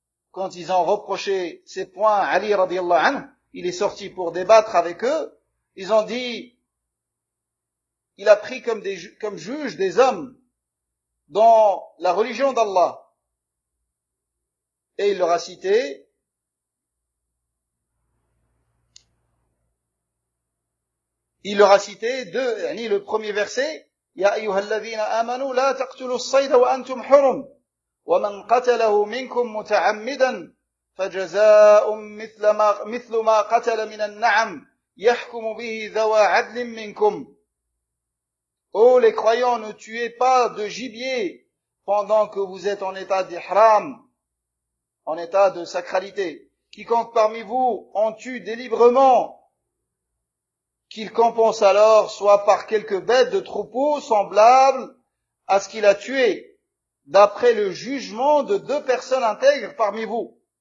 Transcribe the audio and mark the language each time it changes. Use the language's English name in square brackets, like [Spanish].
[French] Quand ils ont reproché ces points à Ali radiallahu anhu, il est sorti pour débattre avec eux, ils ont dit, il a pris comme juge des hommes dans la religion d'Allah. Et il leur a cité deux, yani le premier verset, [Arabic] يا أيها الذين آمنوا لا تقتلوا الصيد وأنتم حرم ومن قتله منكم متعمدا فجزاء مثل ما قتل من النعم يحكم به ذوى عدل منكم. [French] Oh les croyants, ne tuez pas de gibier pendant que vous êtes en état d'ihram, en état de sacralité. Quiconque parmi vous en tue délibrement, qu'il compense alors soit par quelques bêtes de troupeau semblables à ce qu'il a tué, d'après le jugement de deux personnes intègres parmi vous.